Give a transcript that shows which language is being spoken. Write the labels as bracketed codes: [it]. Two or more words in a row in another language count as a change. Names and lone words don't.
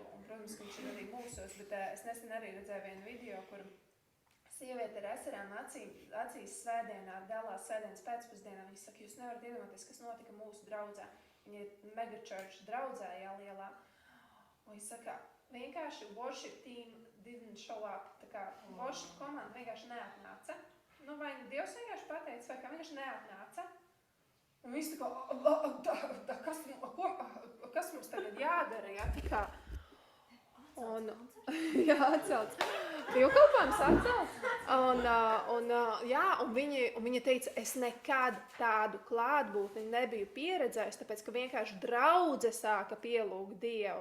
[lv] Un, protams, ka viņš ir arī mūsos, bet es nesen arī redzēju vienu video, kur sieviete ar asarām acīs svētdienā dalās svētdienas pēcpusdienā. Viņa saka, jūs nevarat iedomāties, kas notika mūsu draudzē. Viņa ir megachurch draudzē, lielā. Un viņa saka, vienkārši [en] worship team didn't show up. [lv] Tā kā worship komanda vienkārši neatnāca. Vai Dievs vienkārši pateica, vai kā vienkārši neatnāca. Un viss tā kā, kas mums tagad jādara, ja? Tā kā. Un, jā, atcelts. Dievkalpojums atcelts. Un viņa teica, es nekad tādu klātbūtni nebiju pieredzējis, tāpēc, ka vienkārši draudze sāka pielūgt Dievu.